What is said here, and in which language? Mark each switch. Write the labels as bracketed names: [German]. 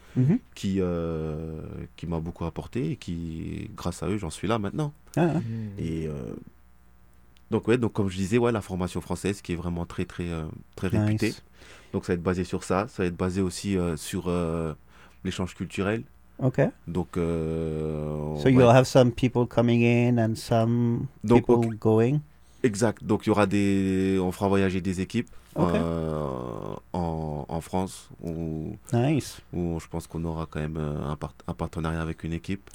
[French] Mm-hmm. Qui m'a beaucoup apporté et qui, grâce à eux, j'en suis là maintenant. Ah. Et donc comme je disais, la formation française qui est vraiment très très très réputée. [English] Nice. [French] Donc ça va être basé sur ça, ça va être basé aussi sur l'échange culturel. [English] Ok. [French] Donc. [English] So you'll have some people coming in and some [French] donc, [English] people going. [French] Exact. Donc il y aura on fera voyager des équipes. [English] Okay. [French] En France où, [English] nice. [French] Où je pense qu'on aura quand même un partenariat avec une équipe.